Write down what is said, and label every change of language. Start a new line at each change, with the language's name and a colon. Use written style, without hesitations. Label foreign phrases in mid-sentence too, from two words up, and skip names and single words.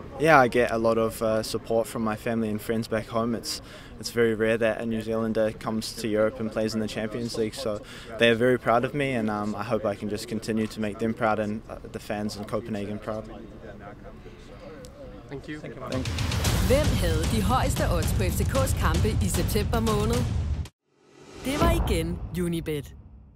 English: I get a lot of support from my family and friends back home. It's very rare that a New Zealander comes to Europe and plays in the Champions League, so they are very proud of me, and I hope I can just continue to make them proud and the fans in Copenhagen proud. Thank you.
Danish: Hvem havde de højeste odds på FCK's kampe i september måned? Det var igen Unibet.